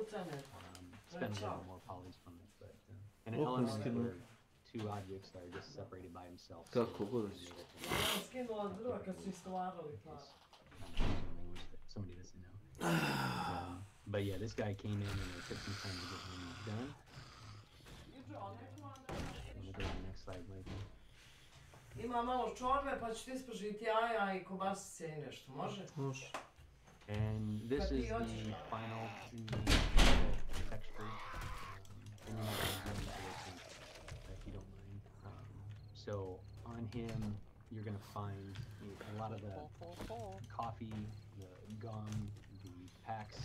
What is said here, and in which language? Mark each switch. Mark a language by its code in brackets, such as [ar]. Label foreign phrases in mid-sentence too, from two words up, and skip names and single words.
[en] Spend a little more polys from it, but an element where two objects are just separated by themselves. Somebody doesn't know. But yeah, this guy came in and it took some time to get him done. We'll go to the next slide, Mike. [sr] Ima malo čorbe, pa ću ti ispražiti jaja I kobasice I nešto, može? Može. [en] And this is the final texture. And you might want to go into this if you don't mind. So on him, you're going to find a lot of the coffee, the gum, the packs.